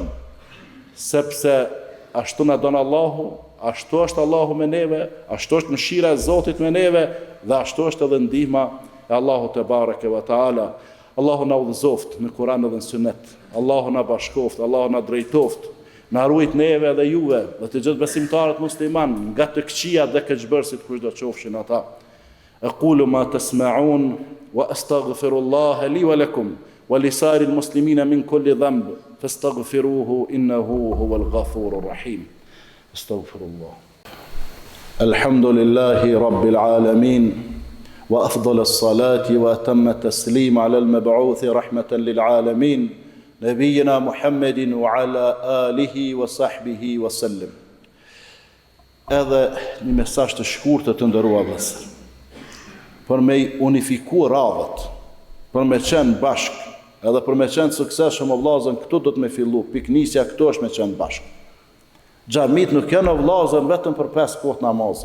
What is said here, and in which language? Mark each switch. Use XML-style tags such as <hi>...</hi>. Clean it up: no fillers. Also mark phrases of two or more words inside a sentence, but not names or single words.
<sq>Sepse ashtu na don Allahu, ashtu është Allahu me neve, ashtu është mëshira e Zotit me neve dhe ashtu është edhe ndihma e Allahut</sq> <ar>تبارك وتعالى.</ar> <sq>Allahu na udhëzoft në Kur'an dhe në Sunet. Allahu na bashkoft, Allahu na drejtoft, na ruajt neve dhe juve dhe të gjithë besimtarët musliman nga të këqija dhe keqbërësit kushdo qofshin ata.</sq> <ar>أقول ما تسمعون وأستغفر الله لي ولكم ولسائر المسلمين من كل ذنب فاستغفروه إنه هو الغفور الرحيم. Astaghfirullah. الحمد لله رب العالمين. وأفضل الصلاة وأتم التسليم على المبعوث رحمة للعالمين نبينا محمد وعلى آله وصحبه وسلم.</ar> <sq>Edhe një mesazh të shkurtër të nderuar vëllezër, për me unifikuar radhët, për me qenë bashkë, edhe për me qenë suksesshëm o vllazën, këtu do të me fillu, piknisja këtu është me qenë bashkë. Xhamit nuk janë o vllazën vetëm për 5 kohë namazit.</sq>